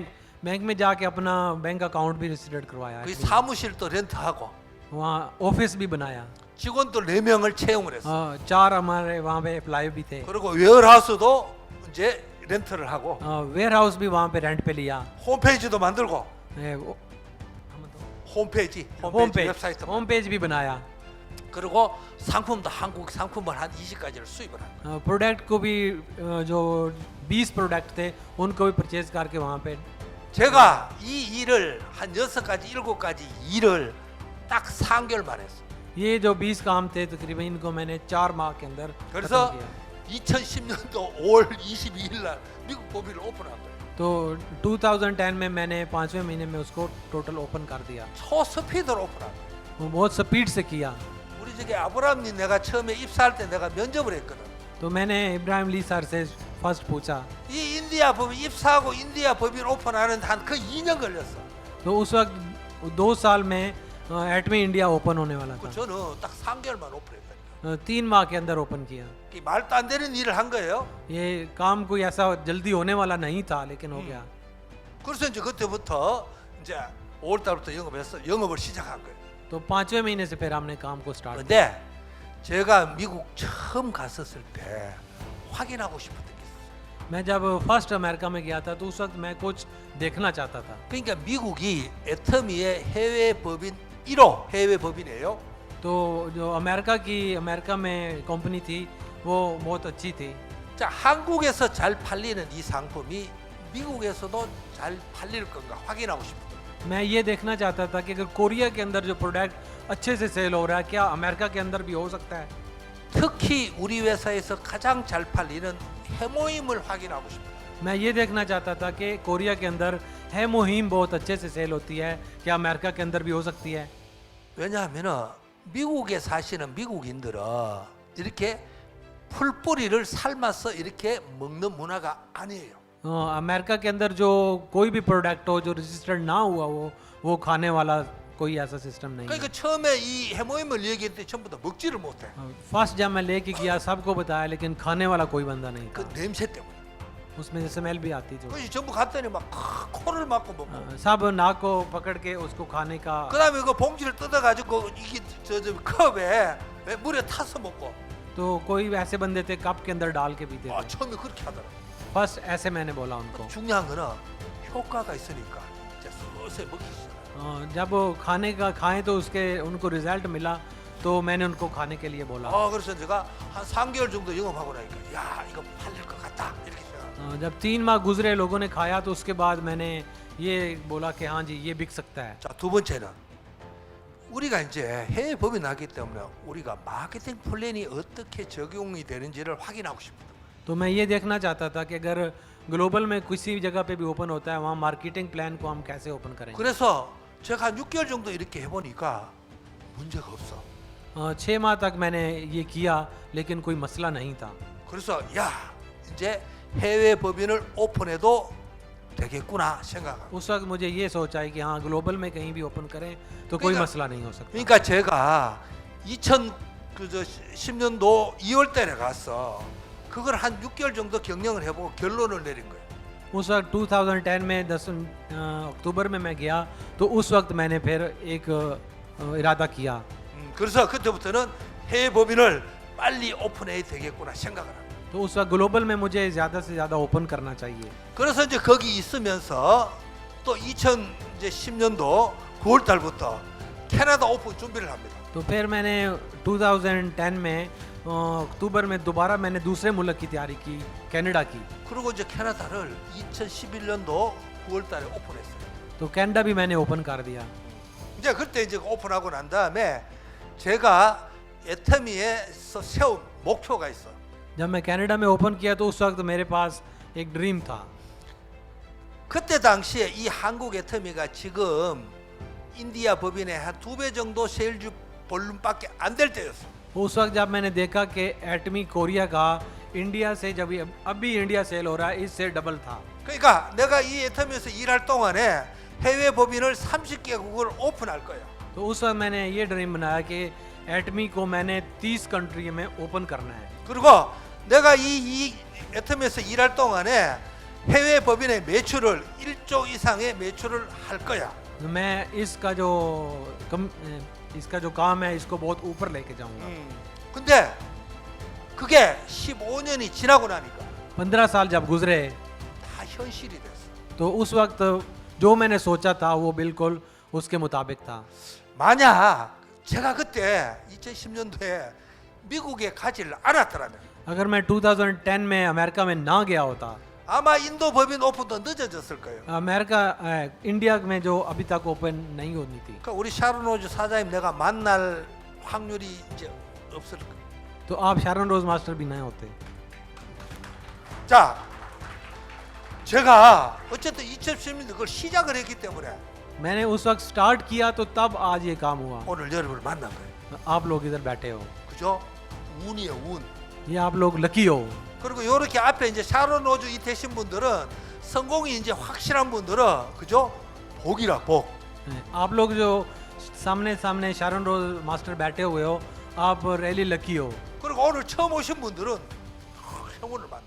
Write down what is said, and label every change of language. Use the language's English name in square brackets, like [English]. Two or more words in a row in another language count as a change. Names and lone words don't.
[Hindi] बैंक में जाके अपना [English] bank account [Hindi] भी रजिस्टर्ड करवाया। [Korean] 그 사무실도 렌트하고 [Hindi] वहाँ ऑफिस भी बनाया। [Korean] 직원들 4명을 채용을 했어. [Hindi] 4 हमारे वहाँ पे एम्प्लॉय भी थे। [Korean] 그리고 웨어하우스도 이제 렌트를 하고 [Hindi] वेयर हाउस भी वहाँ पे रेंट पे लिया। [Korean] 홈페이지도 만들고 홈페이지 웹사이트 [English] home page [Hindi] भी बनाया। [Korean] 그리고 상품도 한국 상품을 한 20가지를 수입을 하고 [Hindi] प्रोडक्ट को भी जो 20 प्रोडक्ट थे उनको भी परचेज करके वहाँ पे [Korean] 제가 이 일을 한 6가지 7가지 일을 딱 3개월만 했어. [Hindi] ये जो 20 काम थे तकरीबन इनको मैंने 4 माह के अंदर खत्म [Korean] 그래서 [Hindi] किया। [Korean] 2010년도 5월 22일 날 미국 법인을 오픈한 거예요. [Hindi] तो 2010 में मैंने 5वें महीने में उसको [English] total open [Hindi] कर दिया। [Korean] 초스피드로 오픈한 거예요. [Hindi] वो बहुत स्पीड से किया। [Korean] 우리 저기 아브라함님 내가 처음에 입사할 때 내가 면접을 했거든. [Hindi] तो मैंने इब्राहिम ली सर से फर्स्ट पूछा। [Korean] 이 인디아 법인 입사하고 인디아 법인 오픈하는 한 그 2년 걸렸어. [Hindi] तो उस वक्त 2 साल में एटमी इंडिया ओपन होने वाला था। [Korean] 저는 딱 3개월만 오픈했다니까. [Hindi] 3 माह के अंदर ओपन किया। [Korean] 말도 안 되는 일을 한 거예요. [Hindi] ये काम कोई ऐसा जल्दी होने वाला नहीं था लेकिन हो गया। [Korean] 그래서 이제 그때부터 이제 5월 달부터 영업을 시작한 거예요. [Hindi] तो 5वें महीने से फिर हमने काम को स्टार्ट किया। [Korean] 근데 제가 미국 처음 갔었을 때 확인하고 싶었던 게 있어요. [Hindi] मैं जब फर्स्ट अमेरिका में गया था तो उस वक्त मैं कुछ देखना चाहता था। [Korean] 그러니까 미국이 애터미의 해외 법인 1호 해외 법인이에요. [Hindi] तो जो अमेरिका में कंपनी थी वो बहुत अच्छी थी। [Korean] 자, 한국에서 잘 팔리는 이 상품이 미국에서도 잘 팔릴 건가 확인하고 싶어요. [Hindi] मैं ये देखना चाहता था कि अगर कोरिया के अंदर जो प्रोडक्ट अच्छे से सेल हो रहा है क्या अमेरिका के अंदर भी हो सकता है। [Korean] 특히 우리 회사에서 가장 잘 팔리는 해모임을 확인하고 싶어요. [Hindi] मैं ये देखना चाहता था कि कोरिया के अंदर है मुहिम बहुत अच्छे से सेल होती है, क्या अमेरिका के अंदर भी हो सकती है। [Korean] 왜냐하면은 미국에 사시는 미국인들은 이렇게 풀뿌리를 삶아서 이렇게 먹는 문화가 아니에요. [Hindi] अमेरिका के अंदर जो कोई भी प्रोडक्ट हो जो रजिस्टर्ड ना हुआ हो वो खाने वाला कोई ऐसा सिस्टम नहीं है। [Korean] 그러니까 처음에 이 해모임을 얘기할 때 전부 다 먹지를 못해. [Hindi] फर्स्ट जब मैं लेके गया सबको बताया लेकिन खाने वाला कोई बंदा नहीं 그 था। [Korean] 냄새 때문에. [Hindi] उसमें से स्मेल भी आती जो। [Korean] 그래서 전부 갔더니 막 코를 막고 먹고. [Hindi] सब नाक को पकड़ के उसको खाने का। [Korean] 그다음에 그 봉지를 뜯어가지고 이게 저 컵에 물에 타서 먹고. [Hindi] तो कोई ऐसे बंदे थे कप के अंदर डाल के पीते 아, थे। [Korean] 처음에 그렇게 하더라. [Hindi] फर्स्ट ऐसे मैंने बोला उनको। [Korean] 중요한 거는 효과가 있으니까 이제 서서히 먹기 시작. [Hindi] जब वो खाएं तो उसके उनको रिजल्ट मिला तो मैंने उनको खाने के लिए बोला। [Korean] 그래서 제가 한 3개월 정도 영업하고 나니까 야 이거 팔릴 것 같다 이렇게 생각. [Hindi] जब 3 माह गुजरे लोगों ने खाया तो उसके बाद मैंने ये बोला कि हाँ जी ये बिक सकता है। [Korean] 자, 두 번째는 우리가 이제 해외 법이 나기 때문에 우리가 마케팅 플랜이 어떻게 적용이 되는지를 확인하고 싶어요. [Hindi] तो मैं ये देखना चाहता था कि अगर ग्लोबल में किसी भी जगह पे भी ओपन होता है वहाँ [English] marketing plan [Hindi] को हम कैसे ओपन करेंगे। [Korean] 그래서 제가 한 6개월 정도 이렇게 해보니까 문제가 없어. [Hindi] 6 माह तक मैंने ये किया लेकिन कोई मसला नहीं था। [Korean] 그래서 야 이제 해외 법인을 오픈해도 되겠구나 생각하고. [Hindi] उस वक्त मुझे ये सोचा है कि हाँ ग्लोबल में कहीं भी ओपन करें तो कोई [Korean] 그러니까- [Hindi] मसला नहीं हो सकता। [Korean] 그러니까 제가 2010년도 2월 달에 가서 그걸 한 6개월 정도 경영을 해보고 결론을 내린 거예요. [Hindi] उस वक्त 2010 में 10 अक्टूबर में मैं गया तो उस वक्त मैंने फिर एक इरादा किया। [Korean] 그래서 그때부터는 해외 법인을 빨리 오픈해야 되겠구나 생각을 합니다. [Hindi] तो उस वक्त ग्लोबल में मुझे ज़्यादा से ज़्यादा ओपन करना चाहिए। [Korean] 그래서 이제 거기 있으면서 또 2010년도 9월 달부터 캐나다 오픈 준비를 합니다. [Hindi] तो फिर मैंने 2010 में अक्टूबर में दोबारा मैंने दूसरे मुल्क की तैयारी की कनाडा की। [Korean] 그리고 이제 캐나다를 2011년도 9월 달에 오픈했어요. [Hindi] तो कनाडा भी मैंने ओपन कर दिया। [Korean] 이제 그때 이제 오픈하고 난 다음에 제가 애터미에서 세운 목표가 있어. [Hindi] जब मैं कनाडा में ओपन किया तो उस वक्त मेरे पास एक ड्रीम था। [Korean] 그때 당시에 이 한국 애터미가 지금 인디아 법인의 한 2배 정도 세일즈 볼륨밖에 안 될 때였어. [Hindi] उस वक्त जब मैंने देखा कि एटमी कोरिया का इंडिया से जब अभी इंडिया सेल हो रहा है इससे डबल था। [Korean] 그러니까 내가 이 애터미에서 일할 동안에 해외 법인을 30개국을 오픈할 거야. [Hindi] तो उस वक्त मैंने ये ड्रीम बनाया कि एटमी को मैंने 30 कंट्री में ओपन करना है। [Korean] 그리고 내가 이 애터미에서 일할 동안에 해외 법인의 매출을 1조 이상의 매출을 할 거야. [Hindi] मैं इसका जो काम है इसको बहुत ऊपर लेके जाऊंगा। [Korean] 근데 그게 15년이 지나고 나니까 [Hindi] 15 साल जब गुजरे [Korean] 다 현실이 됐어. [Hindi] तो उस वक्त जो मैंने सोचा था वो बिल्कुल उसके मुताबिक था। [Korean] 만약 제가 그때 2010년도에 미국에 가지를 않았더라면 [Hindi] अगर मैं 2010 में अमेरिका में ना गया होता [Korean] 아마 인도 법인 오픈도 늦어졌을 거예요. [Hindi] इंडिया में जो अभी तक ओपन नहीं होनी थी। [Korean] 그러니까 우리 샤론로즈 사장님 내가 만날 확률이 이제 없을 거예요. [Hindi] तो आप शारन रोज मास्टर भी नहीं होते। [Korean] 자, 제가 어쨌든 2010년도 그걸 시작을 했기 때문에 [Hindi] मैंने उस वक्त स्टार्ट किया तो तब आज ये काम हुआ। [Korean] 오늘 여러분을 만난 거예요. [Hindi] आप लोग इधर बैठे हो, [Korean] 그죠? 운이에요, 운. [Hindi] ये आप लोग लकी हो। [Korean] 그리고 이렇게 앞에 이제 샤론 로즈 이 되신 분들은 성공이 이제 확실한 분들은 그죠? 복이라 복. [Hindi] आप लोग जो सामने शारन रोज मास्टर बैठे हुए हो आप [English] really lucky [Hindi] हो। [Korean] 그리고 오늘 처음 오신 분들은 행운을 받는 거예요.